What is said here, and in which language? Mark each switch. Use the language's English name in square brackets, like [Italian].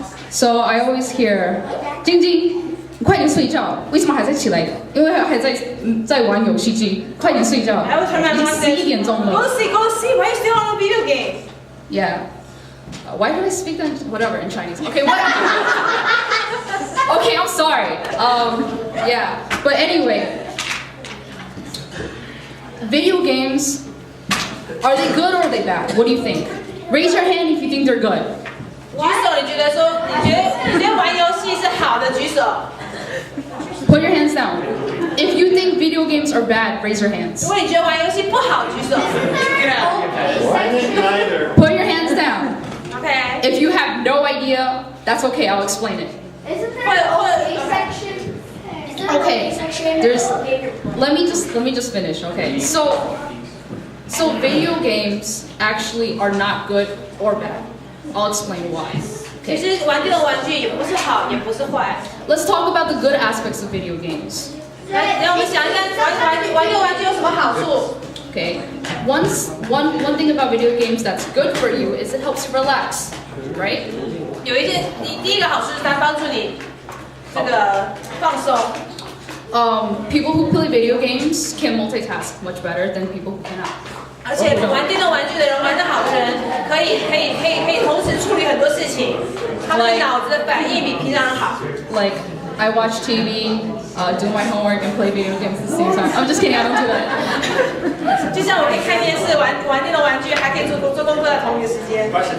[English] So I always hear， [Chinese] 晶晶，你快点睡觉，为什么还在起来？因为还在玩游戏机，快点睡觉。 [English] I will turn my mom and say, [Chinese] 11点钟了。 [English] Go see, why you still on the video game? Yeah. Why did I speak that? Whatever in Chinese. Okay, what? Okay, I'm sorry. Yeah. But anyway, video games, are they good or are they bad? What do you think? Raise your hand if you think they're good. [Chinese] 举手，你觉得玩游戏是好的？举手。 [English] Put your hands down. If you think video games are bad, raise your hands. [Chinese] 如果你觉得玩游戏不好，举手。 [English] Put your hands down. Okay. If you have no idea, that's okay. I'll explain it. Isn't there a section? Okay. There's. Let me just finish. Okay. So video games actually are not good or bad. I'll explain why. [Chinese] 其实玩电动玩具也不是好，也不是坏。 [English] Let's talk about the good aspects of video games. [Chinese] 来，让我们想一下，玩电动玩具有什么好处？ [English] Okay. One thing about video games that's good for you is it helps you relax, right? [Chinese] 有一件，第一个好处是它帮助你这个放松。 [English] People who play video games can multitask much better than people who cannot. [Chinese] 而且玩电动玩具的人，玩得好的人，可以同时处理很多事情，他们脑子的反应比平常人好。 [English] Like I watch TV, do my homework, and play video games at the same time. I'm just kidding, I don't do that. [Chinese] 就像我可以看电视、玩电动玩具，还可以做功课在同一个时间。